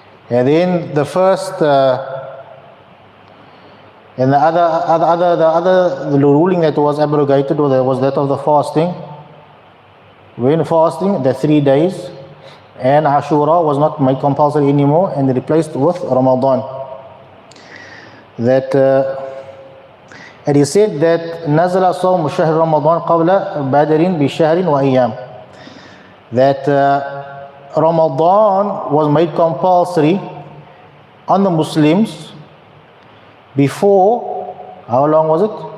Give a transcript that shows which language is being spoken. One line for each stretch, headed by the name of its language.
English: And then the first and the ruling that was abrogated was that of the fasting. When fasting, the 3 days, and Ashura was not made compulsory anymore and replaced with Ramadan. That and he said that
Arabic: نزل صوم شهر رمضان قبل بدر بشهر وأيام.
English: That Ramadan was made compulsory on the Muslims before, how long was it?